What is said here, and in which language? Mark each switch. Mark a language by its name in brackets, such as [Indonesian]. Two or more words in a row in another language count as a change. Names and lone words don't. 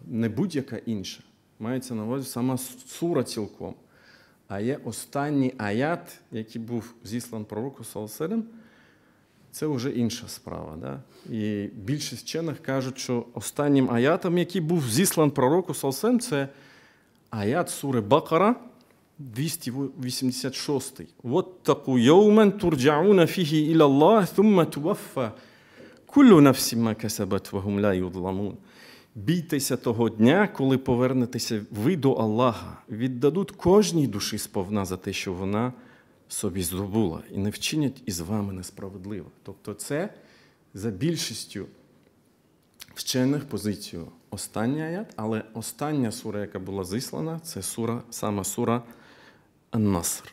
[Ukrainian] Не будь-яка інша. Мається на увазі сама сура цілком. А є останній аят, який був зіслан пророку саллаллаху, це вже інша справа. Да? І більшість вчених кажуть, що останнім аятом, який був зіслан пророку саллаллаху, це аят сури Бакара, 286. [Arabic] «واتقوا يوما ترجعون فيه إلى الله, ثم توفى كل نفس ما كسبت وهم لا يظلمون». [Ukrainian] Бійтеся того дня, коли повернетеся ви до Аллаха. Віддадуть кожній душі сповна за те, що вона собі здобула, і не вчинять із вами несправедливо. Тобто це за більшістю вчених позицію останній аят, але остання сура, яка була зіслана, це сама сура Ан-Наср.